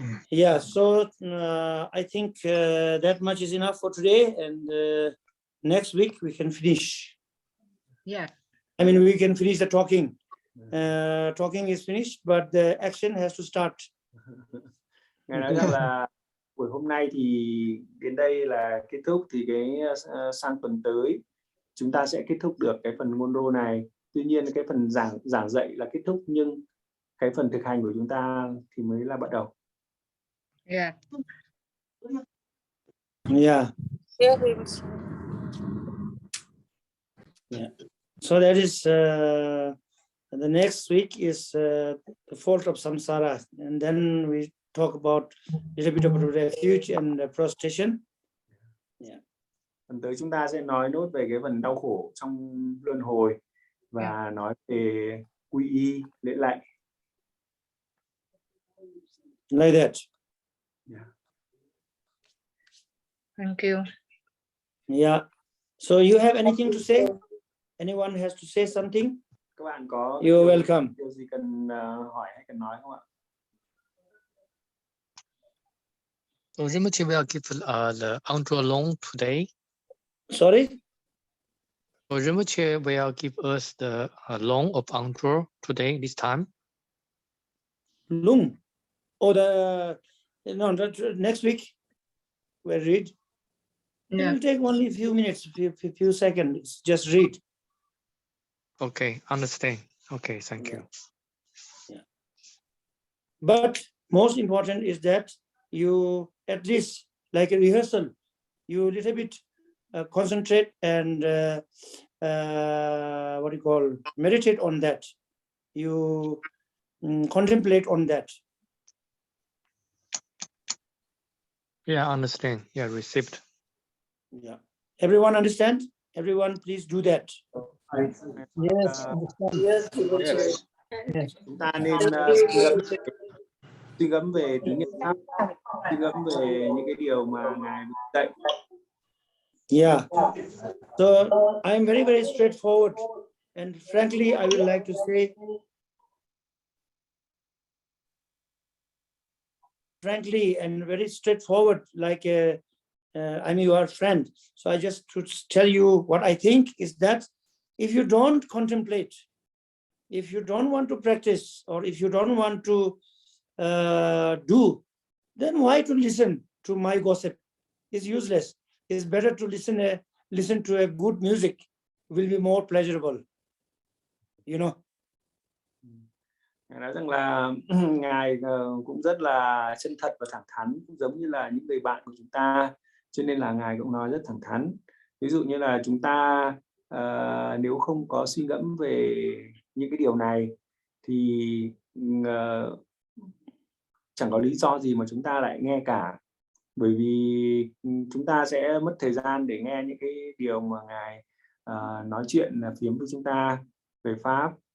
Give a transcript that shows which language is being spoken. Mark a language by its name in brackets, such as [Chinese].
[English] Yeah, so I think that much is enough for today, and next week we can finish. Yeah. I mean, we can finish the talking. Talking is finished, but the action has to start. [Vietnamese] Ngài nói rằng là buổi hôm nay thì đến đây là kết thúc, thì cái sang tuần tới chúng ta sẽ kết thúc được cái phần Ngondro này. Tuy nhiên cái phần giảng dạy là kết thúc, nhưng cái phần thực hành của chúng ta thì mới là bắt đầu. [English] Yeah. Yeah. Yeah, Rinpoche. Yeah. So that is the next week is the fault of samsara, and then we talk about a little bit about refuge and prostration. Yeah. [Vietnamese] Phần tới chúng ta sẽ nói nốt về cái phần đau khổ trong luân hồi và nói về quy y, lễ lạy. [English] Like that. Yeah. Thank you. Yeah. So you have anything to say? Anyone has to say something? [Vietnamese] Các bạn có [English] You're welcome. [Vietnamese] điều gì cần hỏi hay cần nói không ạ? [English] So Rinpoche will give the Ngondro alone today. Sorry? So Rinpoche will give us the loan of Ngondro today, this time. Lung. Or next week we'll read. It Yeah. will take only a few minutes, few seconds. Just read. Okay, understand. Okay, thank you. Yeah. But most important is that you, at least like a rehearsal, you a little bit concentrate and what do you call, meditate on that. You contemplate on that. Yeah, understand. Yeah, received. Yeah. Everyone understand? Everyone, please do that. Yes, understand. [Vietnamese] Chúng ta nên suy ngẫm về tứ niệm xứ, suy ngẫm về những cái điều mà Ngài dạy. [English] Yeah. So I'm very, very straightforward. And frankly, I would like to say, frankly and very straightforward, like I'm your friend. So I just to tell you what I think is that if you don't contemplate, if you don't want to practice, or if you don't want to do, then why to listen to my gossip? It's useless. It's better to listen to a good music. Will be more pleasurable. You know. [Vietnamese] Ngài nói rằng là Ngài cũng rất là chân thật và thẳng thắn, cũng giống như là những người bạn của chúng ta, cho nên là Ngài cũng nói rất thẳng thắn. Ví dụ như là chúng ta nếu không có suy ngẫm về những cái điều này thì chẳng có lý do gì mà chúng ta lại nghe cả, bởi vì chúng ta sẽ mất thời gian để nghe những cái điều mà Ngài nói chuyện phiếm với chúng ta về Pháp.